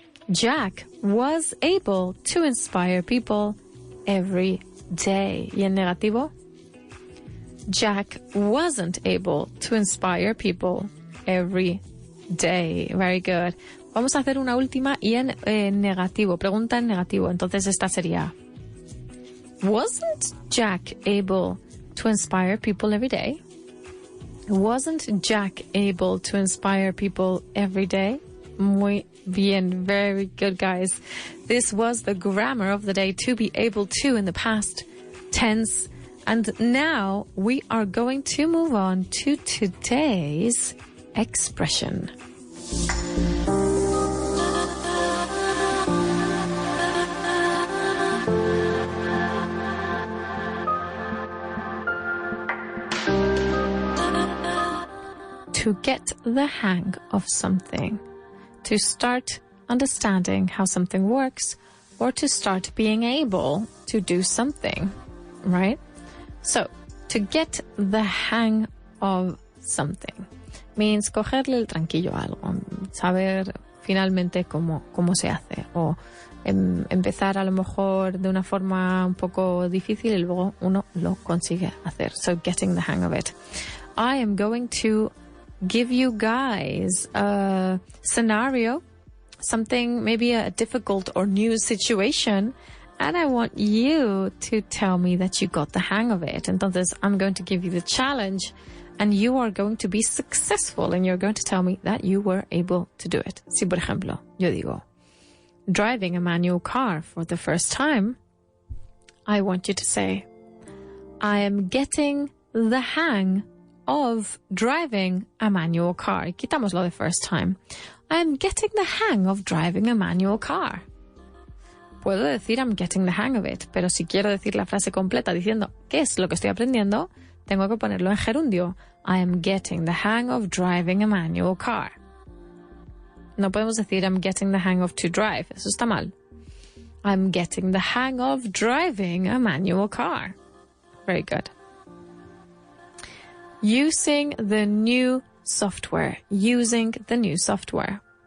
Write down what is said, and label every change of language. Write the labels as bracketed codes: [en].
[en] Jack was able to inspire people every day. [es] ¿Y en negativo? [en] Jack wasn't able to inspire people every day. Very good. [es] vamos a hacer una última y en negativo. Pregunta en negativo. Entonces esta sería: [en] Wasn't Jack able to inspire people every day? Wasn't Jack able to inspire people every day? [es] Muy bien. [en] Very good, guys. This was the grammar of the day, to be able to in the past tense. And now we are going to move on to today's expression. To get the hang of something. To start understanding how something works, or to start being able to do something, right? So, to get the hang of something means [es] cogerle el tranquillo a algo, saber finalmente cómo se hace, o empezar a lo mejor de una forma un poco difícil y luego uno lo consigue hacer. [en] So, getting the hang of it. I am going to give you guys a scenario, something, maybe a difficult or new situation, and I want you to tell me that you got the hang of it. Entonces, I'm going to give you the challenge, and you are going to be successful, and you're going to tell me that you were able to do it. [es] Si, por ejemplo, yo digo, [en] driving a manual car for the first time, I want you to say, I am getting the hang of driving a manual car. [es] Y quitamos lo de [en] first time. I am getting the hang of driving a manual car. [es] Puedo decir [en] I'm getting the hang of it, [es] pero si quiero decir la frase completa diciendo qué es lo que estoy aprendiendo, tengo que ponerlo en gerundio. [en] I am getting the hang of driving a manual car. [es] No podemos decir [en] I'm getting the hang of to drive. [es] Eso está mal. [en] I'm getting the hang of driving a manual car. Very good. Using the new software. Using the new software.